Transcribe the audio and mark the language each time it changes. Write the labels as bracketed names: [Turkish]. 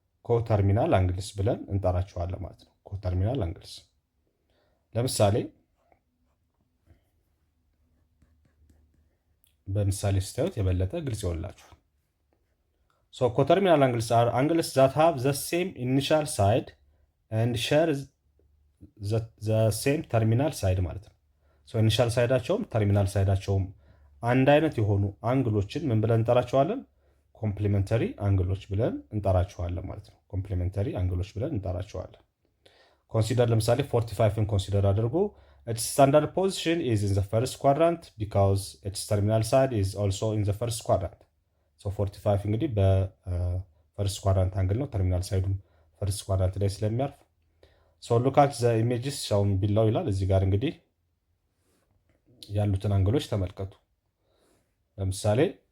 [Amharic] ኮተርሚናል አንግልስ ብለን እንጠራቸዋለን ማለት ነው። ኮተርሚናል አንግልስ። ለምሳሌ በምሳሌ ስታዩት የበለጠ ግልጽ ይሆንላችኋል። ሶ ኮተርሚናል አንግልስ [English] are angles that have the same initial side and share the same terminal side [Amharic] ማለት ነው። ሶ ኢኒሻል ሳይዳቸውም ተርሚናል ሳይዳቸውም አንድ አይነት የሆኑ አንግሎችን ምን ብለን እንጠራቸዋለን? ኮምፕሊመንተሪ አንግሎች ብለን እንጠራቸዋለን ማለት ነው። ኮምፕሊመንተሪ አንግሎች ብለን እንጠራቸዋለን። ኮንሲደር ለምሳሌ 45ን ኮንሲደር አድርጎ [English] its standard position is in the first quadrant because its terminal side is also in the first quadrant. [Amharic] so 45 እንግዲህ በፈርስት ኳድራንት አንግል ነው። ተርሚናል ሳይዱም ፈርስት ኳድራንት ላይ ስለሚያርፍ [English] so look at the images shown below [Amharic] ይላል። እዚህ ጋር እንግዲህ ያሉትን አንግሎች ተመልከቱ። ለምሳሌ